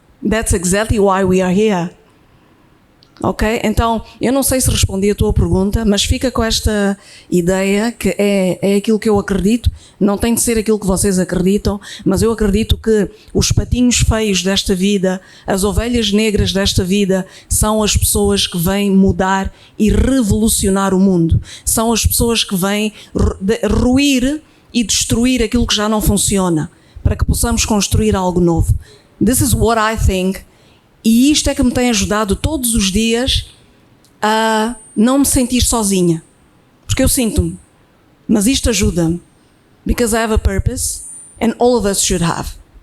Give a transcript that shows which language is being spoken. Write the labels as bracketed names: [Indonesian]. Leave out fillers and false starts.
[English] That's exactly why we are here. Ok? [Portuguese] Então, eu não sei se respondi a tua pergunta, mas fica com esta ideia que é aquilo que eu acredito. Não tem de ser aquilo que vocês acreditam, mas eu acredito que os patinhos feios desta vida, as ovelhas negras desta vida, são as pessoas que vêm mudar e revolucionar o mundo. São as pessoas que vêm ruir e destruir aquilo que já não funciona, para que possamos construir algo novo. [English] This is what I think. [Portuguese] E isto é que me tem ajudado todos os dias a não me sentir sozinha. Porque eu sinto-me. Mas isto ajuda-me. [English] Because I have a purpose and all of us should have.